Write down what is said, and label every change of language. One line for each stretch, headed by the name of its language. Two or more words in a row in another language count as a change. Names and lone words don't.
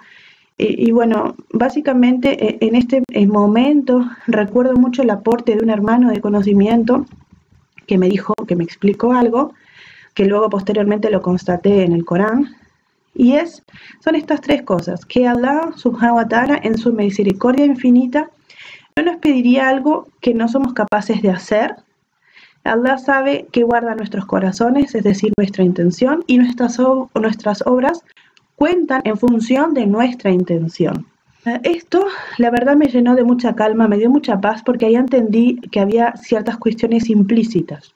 Spanish: Y bueno, básicamente en este momento recuerdo mucho el aporte de un hermano de conocimiento que me dijo, que me explicó algo, que luego posteriormente lo constaté en el Corán. Y son estas 3 cosas, que Allah
Arabic: سبحانه وتعالى
Spanish: en su misericordia infinita no nos pediría algo que no somos capaces de hacer, Allah sabe qué guarda nuestros corazones, es decir, nuestra intención, y nuestras obras cuentan en función de nuestra intención. Esto, la verdad, me llenó de mucha calma, me dio mucha paz, porque ahí entendí que había ciertas cuestiones implícitas.